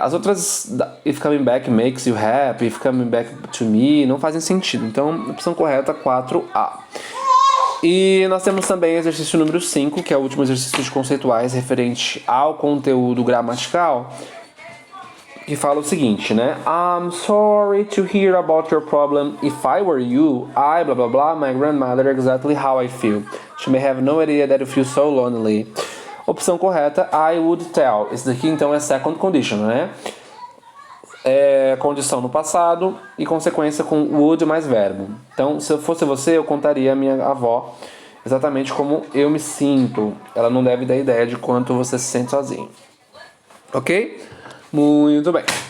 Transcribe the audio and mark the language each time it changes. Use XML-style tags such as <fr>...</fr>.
<pt>As outras,</pt> <en>if coming back makes you happy, if coming back to me,</en> <pt>não fazem sentido. Então, opção correta, 4A. E nós temos também exercício número 5, que é o último exercício de conceituais referente ao conteúdo gramatical, que fala o seguinte, né?</pt> <en>I'm sorry to hear about your problem. If I were you, I, blah, blah, blah, my grandmother, exactly how I feel. She may have no idea that you feel so lonely.</en> <pt>Opção correta,</pt> <en>I would tell.</en> <pt>Esse daqui, então, é second condition, né? Condição no passado e consequência com would mais verbo. Então, se eu fosse você, eu contaria a minha avó exatamente como eu me sinto. Ela não deve dar ideia de quanto você se sente sozinho. Ok? Muito bem.</pt>